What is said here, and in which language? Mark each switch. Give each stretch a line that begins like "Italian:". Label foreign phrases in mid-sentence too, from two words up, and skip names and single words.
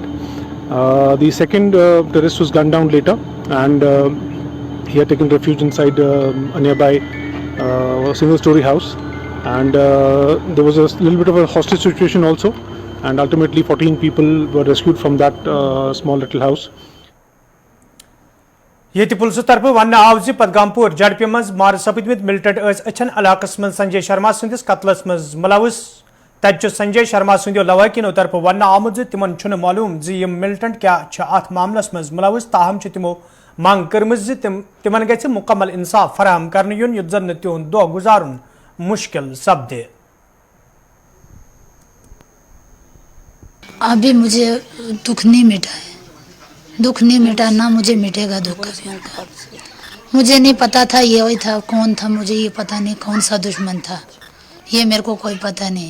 English: The second terrorist was gunned down later, and he had taken refuge inside a nearby single-story house, and there was a little bit of a hostage situation also, and ultimately 14 people were rescued from that small little house.
Kashmiri: ये पुलिस तरफ वन आव पदगामपुर झड़प मज मार सपदमित मिलिटेंट अछन इलाकस मज संजय शर्मा सदिस कतलस मज मुलवस, तत संजय शर्मा सदो लवाकिनो तरफ वन आमुत तिमन मालूम यम मिलिटेंट क्या अत मामलस मज मुलवस, ताहम तिमो मांग कर्म तिमन गि मुकम्मल इंसाफ फराहम कर युन, युत जन तिहुंद दो गुजारुन मुश्किल सपदे।
Hindi: अभी मुझे दुख नहीं मिटा है, दुख नहीं मिटा, ना मुझे मिटेगा दुख कभी उनका। मुझे नहीं पता था ये वही था, कौन था मुझे ये पता नहीं, कौन सा दुश्मन था ये मेरे को कोई पता नहीं।